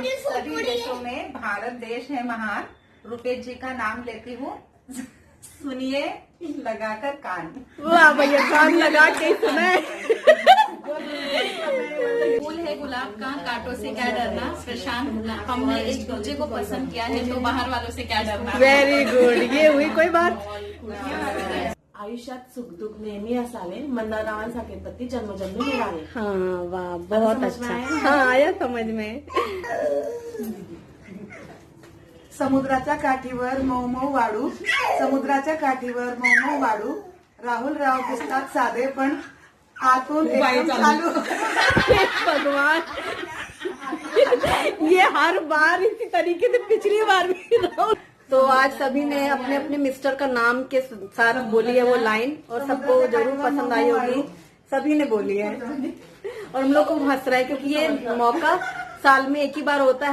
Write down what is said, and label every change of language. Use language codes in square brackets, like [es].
[hi] सभी देशों में भारत देश है महान, रुपेश जी का नाम लेती हूँ, सुनिए लगाकर कान। वाह भैया, कान लगा के सुने। फूल है गुलाब का, कांटों से क्या डरना, प्रशांत हमने एक दूसरे को पसंद किया है तो बाहर वालों से क्या डरना। [en] very good, [hi] ये हुई कोई बात। [mr] आयुष्यात सुखदुःख नेहमी असावे, मंदारावांसारखे पती जन्मजन्मी मिळावे। [hi] हाँ वाह, बहुत अच्छा। हाँ, आया समझ में। [mr] समुद्राच्या काठीवर मऊ मऊ वाळू, समुद्राच्या काठीवर मऊ मऊ वाळू, राहुल राव दिसतात साधे पण आतून एकदम चालू। [hi] भगवान, ये हर बार इसी तरीके से पिछली बार भी। तो आज सभी ने अपने अपने मिस्टर का नाम के साथ बोली है वो लाइन, और सबको जरूर पसंद आई होगी। सभी ने बोली है और हम लोग को हंस रहा है क्योंकि ये मौका साल में एक ही बार होता है।